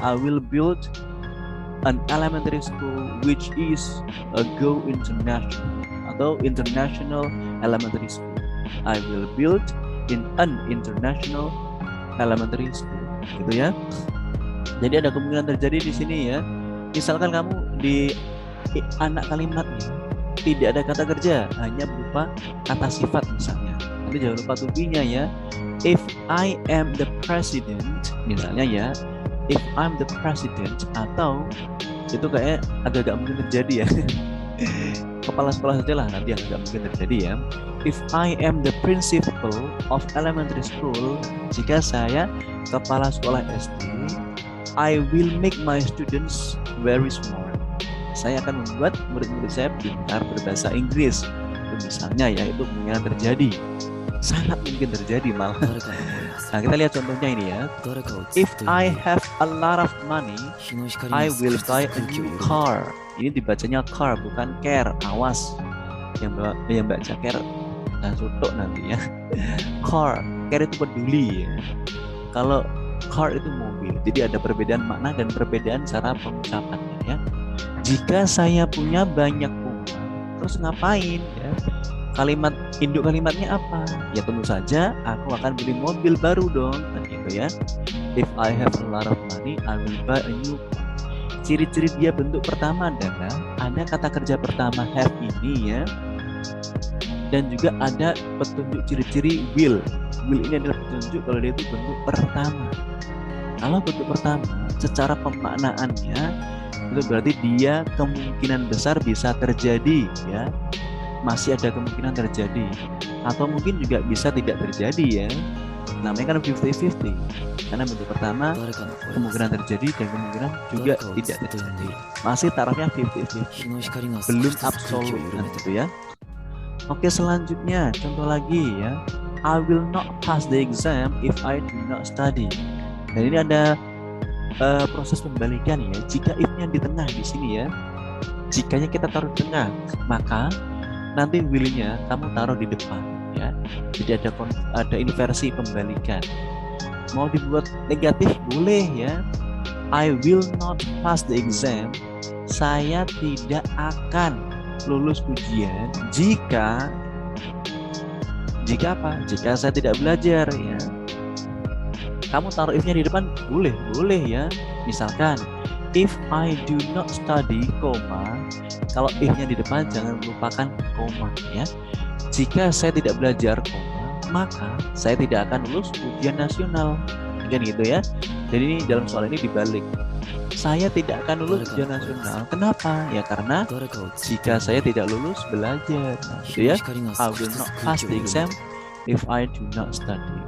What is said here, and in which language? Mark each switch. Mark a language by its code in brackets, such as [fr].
[en] I will build an elementary school which is a Go International atau International Elementary School. I will build in an international elementary school. [id] Gitu ya. Jadi ada kemungkinan terjadi di sini ya. Misalkan kamu di anak kalimatnya tidak ada kata kerja, hanya berupa kata sifat misalnya. Nanti jangan lupa to be-nya ya. [en] If I am the president, [id] misalnya ya. [en] If I'm the president, [id] atau itu kayak agak-agak mungkin terjadi ya. Kepala sekolah saja lah nanti yang agak mungkin terjadi ya. [en] If I am the principal of elementary school, [id] jika saya kepala sekolah SD, [en] I will make my students very smart. [id] Saya akan membuat murid-murid saya pintar berbahasa Inggris. Itu misalnya ya, itu kemungkinan terjadi. Sangat mungkin terjadi malah. Nah, kita lihat contohnya ini ya. [en] If I have a lot of money, I will buy a new car. [id] Ini dibacanya car bukan care. Awas yang baca care dan sutuk nanti ya. Care itu peduli ya. Kalau car itu mobil. Jadi ada perbedaan makna dan perbedaan cara pengucapannya ya. Jika saya punya banyak uang, terus ngapain ya? Induk kalimatnya apa? Ya tentu saja aku akan beli mobil baru dong, kan gitu ya. [en] If I have a lot of money, I will buy a new car. [id] Ciri-ciri dia bentuk pertama adalah ada kata kerja pertama have ini ya. Dan juga ada petunjuk ciri-ciri will. Will ini adalah petunjuk kalau dia itu bentuk pertama. Kalau bentuk pertama, secara pemaknaannya itu berarti dia kemungkinan besar bisa terjadi ya. Masih ada kemungkinan terjadi. Atau mungkin juga bisa tidak terjadi ya. Namanya kan 50-50. Karena bentuk pertama kemungkinan terjadi dan kemungkinan juga tidak terjadi. Masih tarafnya 50-50. Belum absolut kan gitu ya. Oke, selanjutnya contoh lagi ya. [en] I will not pass the exam if I do not study. [id] Dan ini ada proses pembalikan ya. Jika if-nya di tengah di sini ya. Jikanya kita taruh di tengah, maka nanti will-nya kamu taruh di depan ya. Jadi ada inversi pembalikan. Mau dibuat negatif boleh ya. [en] I will not pass the exam. [id] Saya tidak akan lulus ujian jika apa? Jika saya tidak belajar ya. Kamu taruh if-nya di depan boleh ya. Misalkan [en] If I do not study, [id] koma, kalau if-nya di depan jangan lupakan koma ya. Jika saya tidak belajar, koma, maka saya tidak akan lulus ujian nasional. Kan gitu ya. Jadi ini dalam soal ini dibalik. Saya tidak akan lulus ujian nasional. Kenapa? Ya karena jika saya tidak lulus belajar. Nah, gitu ya. [en] I will not pass the exam if I do not study.